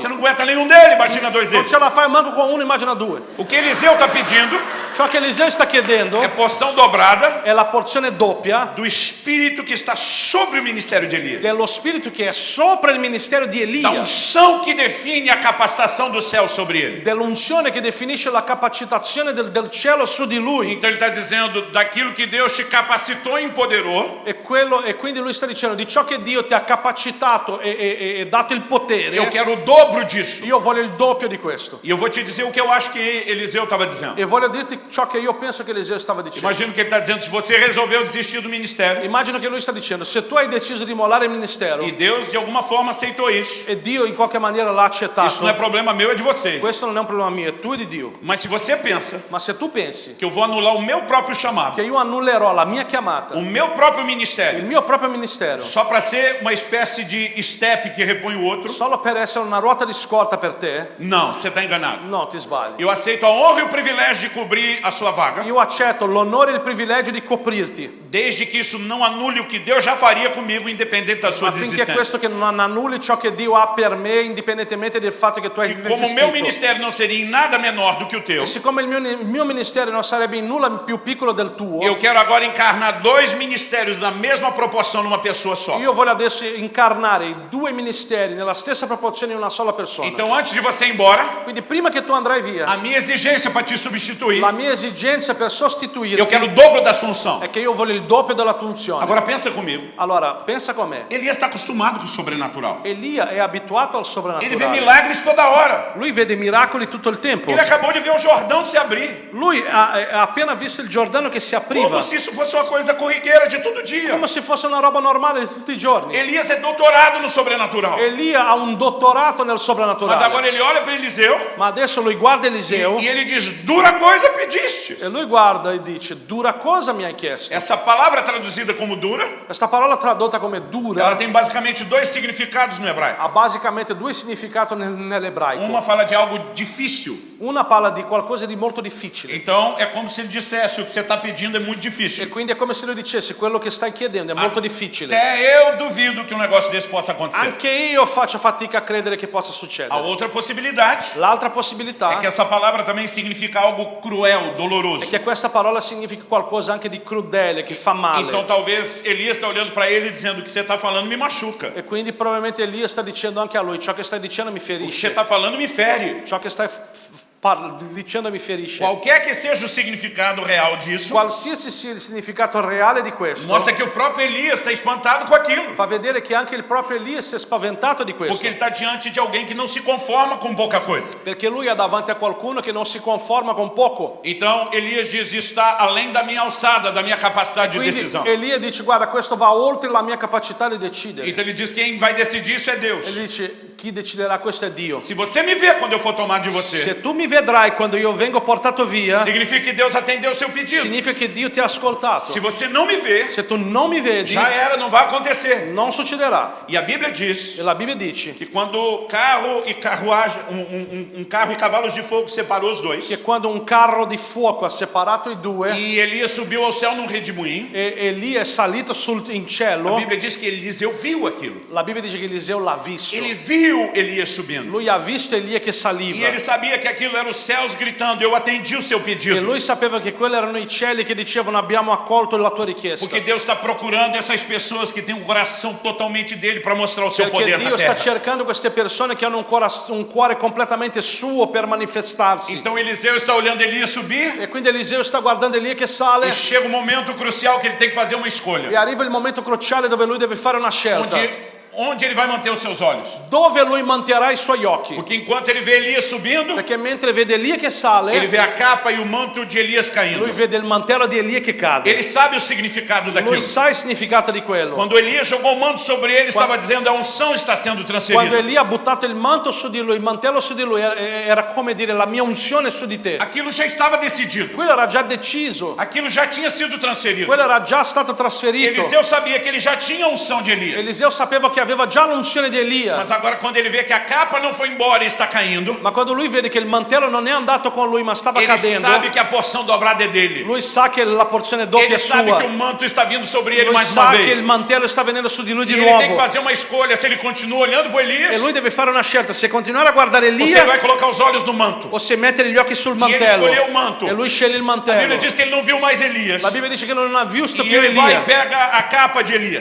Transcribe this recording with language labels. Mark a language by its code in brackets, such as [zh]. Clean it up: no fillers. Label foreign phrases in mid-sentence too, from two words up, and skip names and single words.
[pt] Você não aguenta nenhum dele, imagina dois [it] Non [pt] deles. [it] ce la fai manco con uno, immagina due. [pt] O que Eliseu está pedindo [it] Ciò che Eliseo sta chiedendo [pt] é porção dobrada [it] è la porzione doppia [pt] do Espírito que está sobre o ministério de Elias. [it] dello Spirito che è sopra il ministero di [pt] Da [it] Elia, [pt] unção que define a capacitação do céu sobre ele. [it] dell'unzione che definisce la capacitazione del cielo su di lui. [pt] Então ele está dizendo daquilo que Deus te capacitou e empoderou. [it] E quindi lui sta dicendo di ciò che Dio ti ha capacitato e dato il potere. [pt] Eu quero o dobro disso. [it] Io voglio il doppio di questo. [pt] E eu vou te dizer o que eu acho que Eliseu estava dizendo. [it] E voglio dirti ciò che io penso che Eliseo stava dicendo. [pt] Imagino que ele está dizendo: se você resolveu desistir do ministério [it] Immagino che lui sta dicendo, se tu hai deciso di mollare il ministero [pt] e Deus de alguma forma aceitou isso, [it] e Dio in qualche maniera l'ha [pt] isso [it] accettato, [pt] não é problema meu, é de vocês. [it] questo non è un problema mio, è tuo e di Dio. [pt] Mas se você pensa [it] Ma se tu pensi [pt] que eu vou anular o meu próprio chamado, [it] che io annullerò la mia chiamata, [pt] o meu próprio [it] il [pt] ministério, [it] mio proprio ministero, [pt] só para ser uma espécie de step que repõe o outro, [it] solo per essere una ruota di scorta per te, [pt] não, você está enganado. [it] no, ti sbagli. [pt] Eu aceito a honra e o privilégio de cobrir a sua vaga, [it] Io accetto l'onore e il privilegio di coprirti, [pt] desde que isso não anule o que Deus já faria comigo, independente da sua [it] affinché [pt] desistência. [it] questo che non annulli ciò che Dio ha per me, indipendentemente del fatto che tu hai [pt] E como o meu [it] desistito. [pt] ministério não seria em nada menor do que o teu, [it] E siccome il mio ministero non sarebbe in nulla più piccolo del tuo, [pt] eu quero agora encarnar dois ministérios na mesma proporção numa pessoa só. [it] io voglio adesso incarnare i due ministeri nella stessa proporzione in una sola persona. [pt] Então, antes de você ir embora, [it] Quindi prima che tu andrai via, [pt] a minha exigência para te substituir, [it] la mia esigenza per sostituirti [pt] eu quero o dobro da sua unção. [it] è che io voglio il doppio della tua unzione. [pt] Agora pensa comigo. [it] Allora, pensa com'è. [pt] Elias está acostumado com o sobrenatural. [it] Elia è abituato al [pt] Ele vê [it] sovrannaturale. [pt] milagres toda hora. [it] Lui vede miracoli tutto il tempo. [pt] Ele acabou de ver o Jordão se abrir. [it] Lui ha appena visto il Giordano che si apriva, [pt] Como se isso fosse uma coisa corriqueira de todo dia. [it] come se fosse una roba normale di tutti i giorni. [pt] Elias é doutorado no sobrenatural. [it] Elia ha un dottorato nel [pt] Mas [it] sovrannaturale. [pt] agora ele olha para Eliseu [it] Ma adesso lui guarda Eliseo [pt] e ele diz: dura coisa pediste. [it] e lui guarda e dice, dura cosa mi hai chiesto? [pt] Essa palavra traduzida como dura, [it] Questa parola tradotta come [pt] ela [it] dura [pt] tem basicamente dois significados no hebraico. [it] ha basicamente due significati nell'ebraico. [pt] Uma fala de algo difícil. [it] Una parla di qualcosa di molto difficile. [pt] Então é como se ele dissesse: o que você está pedindo é muito [it] E [pt] difícil. [it] quindi è come se lui dicesse, quello che stai chiedendo è molto difficile. [pt] Até eu duvido que um negócio desse possa acontecer. [it] Anche io faccio fatica a credere che possa [pt] A [it] succedere. [pt] outra possibilidade [it] L'altra [pt] é [it] possibilità [pt] que essa palavra também significa algo cruel, doloroso. [it] è che questa parola significa qualcosa anche di crudele, che fa male. [pt] Então talvez Elias está olhando para ele e dizendo: o que você está falando me machuca. [it] E quindi probabilmente Elia sta dicendo anche a lui, ciò che stai dicendo mi [pt] O que você [it] ferisce. [pt] está falando me fere. [it] Ciò che stai dicendo mi ferisce. [pt] Qualquer que seja o significado real disso, [it] Qualsiasi sia il significato reale di questo, [pt] mostra que o próprio Elias está espantado com aquilo. [it] fa vedere che anche il proprio Elia si è spaventato di questo. [pt] Porque ele está diante de alguém que não se conforma com pouca coisa. [it] Perché lui ha davanti a qualcuno che non si conforma con poco. [pt] Então Elias diz: isso está além da minha alçada, da minha capacidade de [it] Quindi [pt] decisão. [it] Elia dice, guarda, questo va oltre la mia capacità di decidere. [pt] Então ele diz: quem vai decidir isso é Deus. [it] Ele dice, chi deciderà questo è Dio. [pt] Se você me ver quando eu for tomar de você, [it] Se tu mi vedrai quando io vengo portato via, [pt] significa que Deus atendeu o seu pedido. [it] significa che Dio ti ha ascoltato. [pt] Se você não me ver, [it] Se tu non mi vedi, [pt] já era, não vai acontecer. [it] non succederà. [pt] E a Bíblia diz [it] E la Bibbia dice [pt] que quando carro e carruagem, carro e cavalos de fogo separou os dois, [it] che quando un carro di fuoco ha separato i due [pt] e Elias subiu ao céu num redemoinho, [it] e Elia è salito in [pt] a [it] cielo, [pt] Bíblia diz que Eliseu viu aquilo. [it] la Bibbia dice che Eliseo l'ha visto. [pt] Ele viu Elias subindo. [it] Lui ha visto Elia che [pt] E [it] saliva. [pt] ele sabia que aquilo era os céus gritando: eu atendi o seu [it] E [pt] pedido. [it] lui sapeva che quelli erano i cieli che dicevano abbiamo accolto la tua richiesta. [pt] Porque Deus está procurando essas pessoas que têm um coração totalmente dele para mostrar o seu [it] Perché [pt] poder na [it] Dio sta [pt] terra. [it] cercando queste persone che hanno un cuore completamente suo per manifestarsi. [pt] Então Eliseu está olhando Elias subir, [it] E quindi Eliseo sta guardando Elia che sale [pt] e chega um momento crucial que ele tem que fazer uma [it] e [pt] escolha. [it] arriva il momento cruciale dove lui deve fare una scelta. [pt] Onde ele vai manter os seus olhos? [it] Dove lui manterrà i suoi occhi? [pt] Porque enquanto ele vê Elias subindo, [it] Perché mentre vede Elia che [pt] ele [it] sale, [pt] vê a capa e o manto de Elias caindo. [it] lui vede il mantello di Elia che cade. [pt] Ele sabe o significado daquilo. [it] Lui sa il significato di quello. [pt] Quando Elias jogou o manto sobre ele, estava dizendo: a unção está sendo [it] Quando [pt] transferida. [it] Elia ha buttato il manto su di lui, il mantello su di lui, era come dire la mia unzione è su di te. [pt] Aquilo já estava decidido. [it] Quello era già deciso, [pt] Aquilo já tinha sido transferido. [it] quello era già stato trasferito. [pt] Eliseu sabia que ele já tinha a unção de Elias. [it] Eliseo sapeva che aveva già l'unzione di Elia, [pt] Mas agora, quando ele vê que a capa não foi embora e está caindo, [it] ma quando lui vede che il mantello non è andato con lui ma stava [pt] ele [it] cadendo, [pt] sabe que a porção dobrada é dele. [it] lui sa che la porzione doppia [pt] Ele [it] è [pt] sabe que o [it] sua. [pt] manto está vindo sobre ele [it] Lui [pt] mais uma [it] sa che il [pt] vez. [it] mantello sta venendo su di lui [pt] E [it] di [pt] ele tem que [it] nuovo. [pt] fazer uma escolha: se ele continua olhando para [it] E [pt] Elias, [it] lui deve fare una scelta, se continuare a guardare [pt] ou se ele [it] Elia [pt] vai colocar os olhos no manto. [it] o se mettere gli occhi sul [pt] E ele [it] mantello. [pt] escolheu o manto. [it] E lui sceglie il [pt] A Bíblia [it] mantello. [pt] diz que ele não viu mais Elias. [it] La Bibbia dice che non ha visto [pt] E [it] più [pt] ele vai e [it] Elia. [pt] pega a capa de Elias.